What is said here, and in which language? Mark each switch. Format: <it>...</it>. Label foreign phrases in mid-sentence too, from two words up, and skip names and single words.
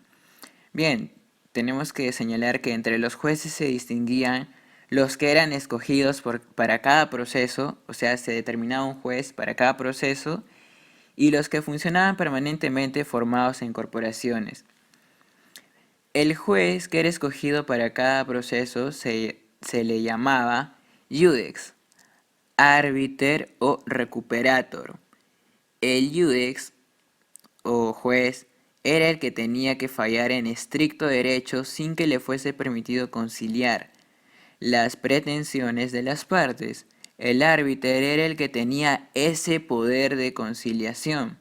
<es>Bien, tenemos que señalar que entre los jueces se distinguían los que eran escogidos para cada proceso, o sea, se determinaba un juez para cada proceso, y los que funcionaban permanentemente formados en corporaciones. El juez que era escogido para cada proceso se le llamaba iudex, árbiter o recuperator. El iudex o juez era el que tenía que fallar en estricto derecho sin que le fuese permitido conciliar las pretensiones de las partes. El árbitro era el que tenía ese poder de conciliación.</es>